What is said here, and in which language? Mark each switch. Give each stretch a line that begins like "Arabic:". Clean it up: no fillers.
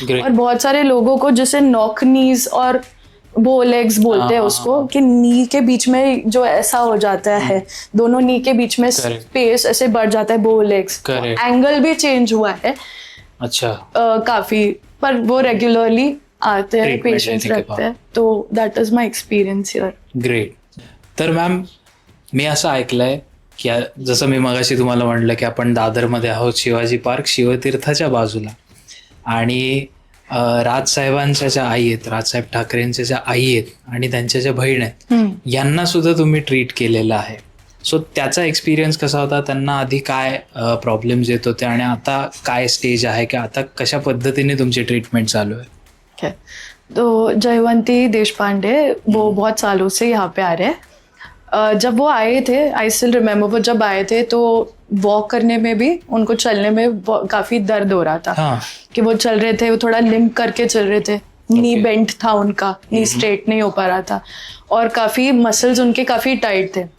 Hindi: और बहुत सारे लोगों को जिसे नॉक नीज और बो लेग्स बोलते हैं उसको, कि नी के बीच में जो ऐसा हो जाता है, दोनों नी के बीच में स्पेस ऐसे बढ़ जाता है, बो लेग्स, एंगल भी चेंज हुआ है। अच्छा। काफी, पर वो रेगुलरली आते हैं, पेशेंट्स रखते हैं, तो
English: That is my experience here.
Hindi: Great.
Marathi: तर मॅम, मी असं ऐकलंय की जसं मी मगाशी तुम्हाला म्हटलं की आपण दादरमध्ये आहोत, शिवाजी पार्क, शिवतीर्थाच्या बाजूला, आणि राजसाहेबांच्या ज्या आई आहेत, राजसाहेब ठाकरेंच्या ज्या आई आहेत आणि त्यांच्या ज्या बहीण आहेत, यांना सुद्धा तुम्ही ट्रीट केलेलं आहे. सो त्याचा एक्सपिरियन्स कसा होता, त्यांना आधी काय प्रॉब्लेम्स येत होते आणि आता काय स्टेज आहे, की आता कशा पद्धतीने तुमची ट्रीटमेंट चालू आहे?
Hindi: तो जयवंती देशपांडे वो बहुत सालों से यहाँ पे आ रहे हैं। जब वो आए थे,
English: I still remember,
Hindi: वो जब आए थे तो वॉक करने में भी, उनको चलने में काफ़ी दर्द हो रहा था। कि वो चल रहे थे, वो थोड़ा लिंक करके चल रहे थे, नी बेंट था उनका, नी स्ट्रेट नहीं हो पा रहा था और काफ़ी मसल्स उनके काफ़ी टाइट थे।